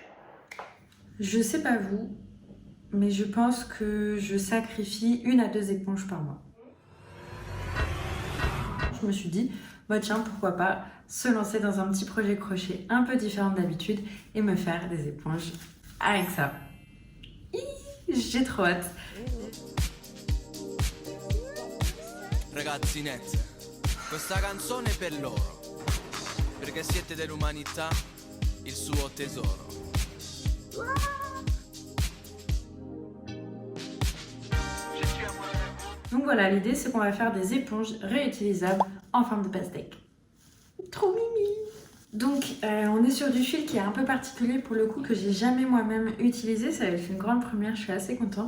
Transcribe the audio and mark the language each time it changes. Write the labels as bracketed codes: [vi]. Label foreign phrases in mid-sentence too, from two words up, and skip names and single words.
[fr] Je sais pas vous, mais je pense que je sacrifie 1 à 2 éponges par mois. Je me suis dit, bah tiens, pourquoi pas se lancer dans un petit projet crochet un peu différent d'habitude et me faire des éponges avec ça. J'ai trop hâte. [it] Ragazzinette, questa canzone è per loro, perché siete dell'umanità, il suo tesoro. [fr] Donc voilà, l'idée c'est qu'on va faire des éponges réutilisables en forme de pastèque. Trop mimi! Donc on est sur du fil qui est un peu particulier pour le coup, que j'ai jamais moi-même utilisé, ça va être une grande première, je suis assez contente.